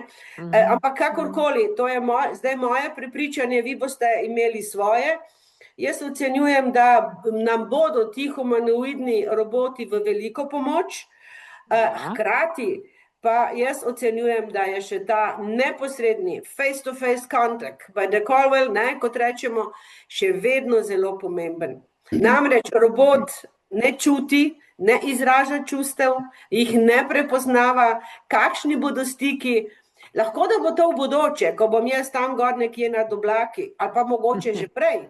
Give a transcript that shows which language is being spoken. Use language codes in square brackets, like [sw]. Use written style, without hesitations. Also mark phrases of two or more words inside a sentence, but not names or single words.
[sl] Ampak kakorkoli, to je zdaj moje prepričanje, vi boste imeli svoje. Jaz ocenjujem, da nam bodo ti humanoidni roboti v veliko pomoč, hkrati pa jaz ocenjujem, da je še ta neposredni [en] face-to-face contact, by the call, [sl] ne, kot rečemo, še vedno zelo pomemben. Namreč robot ne čuti, ne izraža čustev, jih ne prepoznava, kakšni bodo stiki. Lahko da bo to v bodoče, ko bom jaz tam gor nekje nad oblaki, ali pa mogoče že prej.